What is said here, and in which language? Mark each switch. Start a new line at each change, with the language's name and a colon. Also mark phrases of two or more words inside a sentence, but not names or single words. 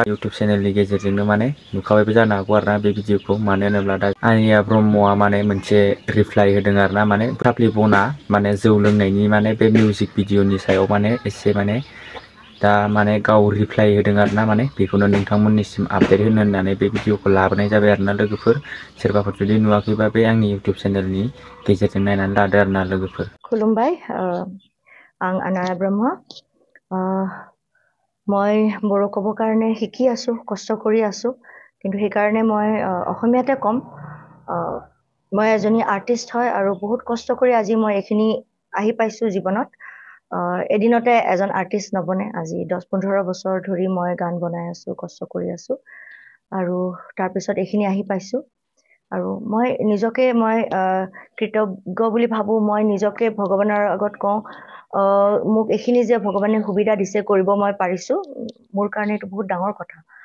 Bodo: इउटुब चेनेलनि गेजेरजोंनो माने नुखाबायबो जानो हागौ आरोना बे भिडिअखौ मानो होनोब्ला दा आनिया ब्रह्मआ माने मोनसे रिप्लाइ होदों आरोना माने फाफ्लि बना माने जौ लोंनायनि माने बे मिउजिक भिडिअनि सायाव माने एसे माने दा माने गाव रिप्लाइ होदों आरोना माने बेखौनो नोंथांमोननिसिम आपडेट होनो होननानै बे भिडिअखौ लाबोनाय जाबाय आरोना लोगोफोर सोरबाफोर जुदि नुवाखैबा बे आंनि इउटुब चेनेलनि गेजेरजों नायनानै लादो आरोना लोगोफोर खुलुमबाय आं आनाया ब्रह्म
Assamese: মই বড়ো ক'ব কাৰণে শিকি আছো কষ্ট কৰি আছো কিন্তু সেইকাৰণে মই অসমীয়াতে ক'ম মই এজনী আৰ্টিষ্ট হয় আৰু বহুত কষ্ট কৰি আজি মই এইখিনি আহি পাইছো জীৱনত এদিনতে এজন আৰ্টিষ্ট নবনে আজি 10-15 বছৰ ধৰি মই গান বনাই আছো কষ্ট কৰি আছো আৰু তাৰ পিছত এইখিনি আহি পাইছো আৰু মই নিজকে মই কৃতজ্ঞ বুলি ভাবো মই নিজকে ভগৱানৰ আগত কওঁ মোক এইখিনি যে ভগৱানে সুবিধা দিছে কৰিব মই পাৰিছো মোৰ কাৰণে এইটো বহুত ডাঙৰ কথা